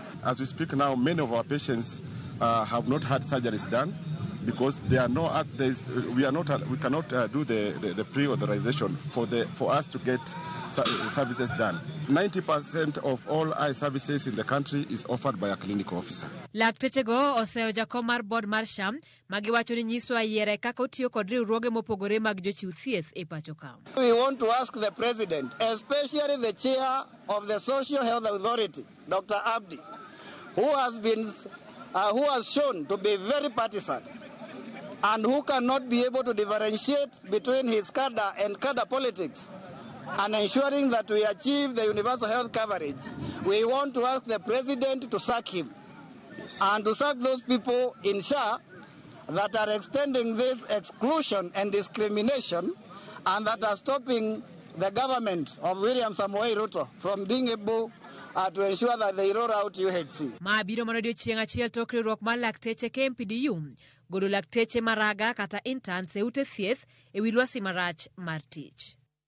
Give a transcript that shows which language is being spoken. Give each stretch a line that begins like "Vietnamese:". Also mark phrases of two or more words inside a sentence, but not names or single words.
English: As we speak now, many of our patients have not had surgeries done because there are no we cannot do the pre-authorization for us to get services done. 90% of all eye services in the country is offered by a clinical officer.
Luo (Kenya and Tanzania): Lakteche go oseyo jakom mar board mar SHA magiwacho ni nyiso ayiere kaka otiyo kod riwruoge mopogore mag jochiw thieth e pacho ka.
English: We want to ask the president, especially the chair of the Social Health Authority, Dr. Abdi, who has shown to be very partisan and who cannot be able to differentiate between his cadre and cadre politics, and ensuring that we achieve the universal health coverage. We want to ask the president to sack him and to sack those people in SHA that are extending this exclusion and discrimination and that are stopping the government of William Samoei Ruto from being able to ensure that they roll out UHC.
Luo (Kenya and Tanzania): Maabiro manodio chieng' achiel tok riwruok mar lakteche KMPDU golo lakteche maraga kata interns e ute thieth e wi lwasi marach mar tich.